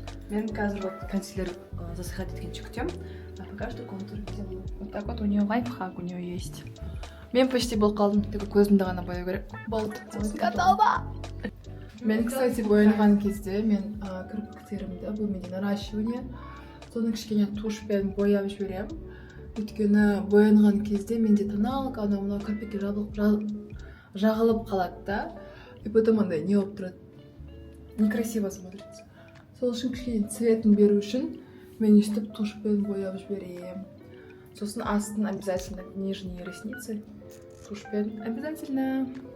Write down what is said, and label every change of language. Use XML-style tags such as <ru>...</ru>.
<kk>Мен қазір</kk> <ru>вот консилер засыхать</ru> <kk>еткенше күтем,</kk> <ru>а пока что контур делаю. Вот так вот у нее лайфхак у нее есть.</ru> <kk>Мен почти бұл қалдым, тек көзімді ғана бояу керек. Болды. Готово! Мен, кстати, боянған кезде мен кірпіктерімді бөлмеде наращивание, соны кішкене тушпен бояп жіберем. Өйткені боянған кезде менде тоналка, анау кірпікке жағылып қалады да.</kk> <ru>И потом</ru> <kk>андай не болып тұрады.</kk> <ru>Некрасиво смотрится.</ru> <kk>Сол үшін кішкене цветін беру үшін мен өстіп тушпен бояп жіберем. Сосын астын обязательно</kk> <ru>нижние ресницы</ru> <kk>тушпен обязательно.</kk>